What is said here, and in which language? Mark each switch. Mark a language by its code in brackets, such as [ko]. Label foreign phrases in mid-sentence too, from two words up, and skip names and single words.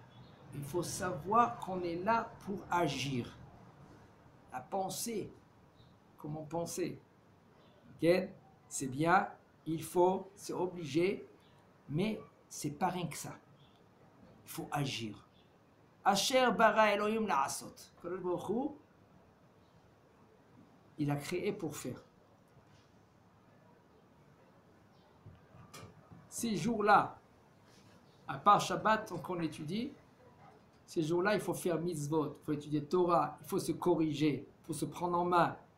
[fr] Il faut savoir qu'on est là pour agir. La pensée. Comment penser? Okay? C'est bien, c'est obligé, mais c'est pas rien que ça. Il faut agir. [he] אשר ברא אלהים לעשות. קדוש ברוך הוא, [fr] il a créé pour faire. Ces jours-là, à part Shabbat, qu'on étudie, ces jours-là, il faut faire mitzvot, il faut étudier Torah, il faut se corriger, il faut se prendre en main.